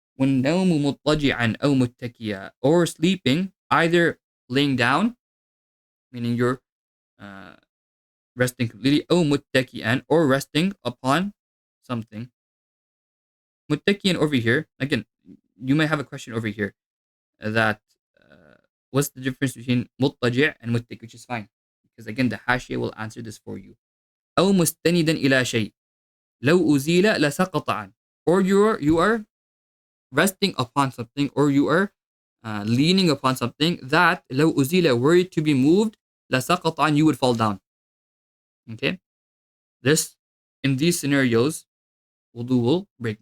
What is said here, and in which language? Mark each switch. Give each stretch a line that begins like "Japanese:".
Arabic: وَالنَّوْمُ مُضْطَجِعًا أَوْ مُتَّكِيًا,
English: or sleeping, either laying down, meaning you're uh, resting completely,
Arabic: أو مُتَّكِيًا,
English: or resting upon something. Muttakiyan over here, again, you may have a question over here that what's the difference between muttaji' and muttaki, which is fine. Because again, the hashia will answer this for you.
Arabic: أو مستندا إلى شيء لو أزيل لسقط عنه.
English: Or you are resting upon something, or you are leaning upon something that
Arabic: لو أزيل,
English: were it to be moved,
Arabic: لسقط عنه,
English: you would fall down. Okay? This, in these scenarios, wudu will break.